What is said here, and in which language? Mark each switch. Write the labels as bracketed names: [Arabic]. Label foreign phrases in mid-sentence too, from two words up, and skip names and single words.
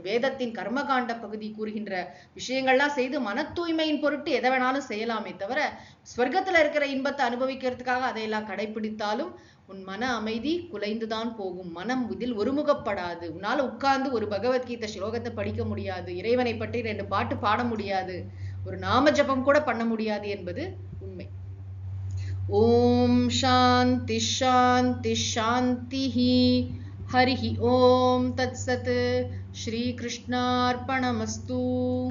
[Tamil] வேதத்தின் கர்மகாண்ட பகுதி கூறுகின்ற விஷயங்கள்லாம் செய்து மன தூய்மையின் பொருட்டு எதை வேணாலும் செய்யலாமே தவிர, ஸ்வர்க்கத்துல இருக்கிற இன்பத்தை அனுபவிக்கிறதுக்காக அதையெல்லாம் கடைபிடித்தாலும் உன் மன அமைதி குலைந்துதான் போகும். மனம் இதில் ஒருமுகப்படாது. உன்னால உட்கார்ந்து ஒரு பகவத்கீதை ஸ்லோகத்தை படிக்க முடியாது, இறைவனை பற்றி 2 பாட்டு பாட முடியாது, ஒரு நாம ஜபம் கூட பண்ண முடியாது என்பது உண்மை. [Sanskrit] ओम् शान्ति शान्ति शान्तिः. हरिः ओम तत्सत्. श्री कृष्णार्पणमस्तु.